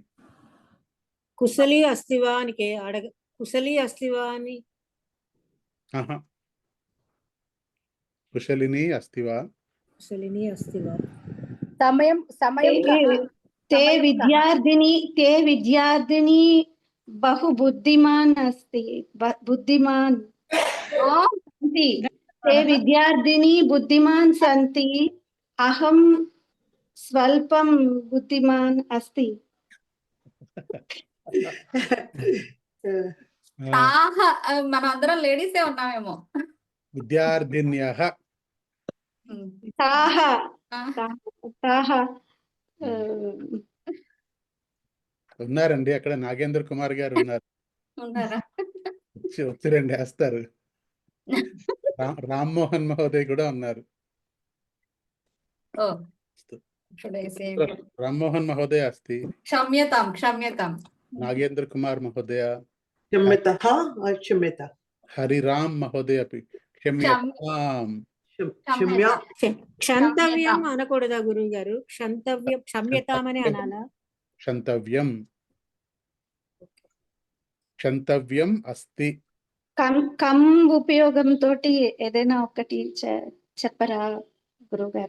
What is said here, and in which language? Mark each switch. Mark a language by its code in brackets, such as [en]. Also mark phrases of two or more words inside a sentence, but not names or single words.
[sa] కుశలి అస్తివా అని కుశలి అస్తివా అని. కుశలిని అస్తివా. కుశలిని అస్తివా. సమయం తే విద్యార్థిని బహు బుద్ధిమాన్ అస్తి. బుద్ధిమాన్ ते विद्यार्थिनी बुद्धिमान् सन्ति अहं स्वल्पं बुद्धिमान् अस्ति [te] తాహ మనం అందరం లేడీసే ఉన్నామేమో. [sa] విద్యార్థిన్యః ताः ఆ, ताः [te] ఉన్నారండి అక్కడ నాగేంద్ర కుమార్ గారు ఉన్నారు. ఉన్నారా? వచ్చి వేస్తారు. రామ్మోహన్ మహోదయ్ కూడా ఉన్నారు. ఓ ఇప్పుడే సేమ్. [sa] రామ్మోహన్ మహోదయ అస్తి, క్షమ్యతాం. నాగేంద్ర కుమార్ మహోదయ, क्षम्यतः or क्षम्यता? హరిరామ్ మహోదయ అపి క్షమ్యతాం. क्षम्या [te] క్షంతవ్యం అనకూడదా గురువు గారు? క్షంతవ్యం క్షమ్యతామని అనాలా? [sa] క్షంతవ్యం అస్తి. [te] కమ్ ఉపయోగం తోటి ఏదైనా ఒకటి చెప్పరా గురువు గారు?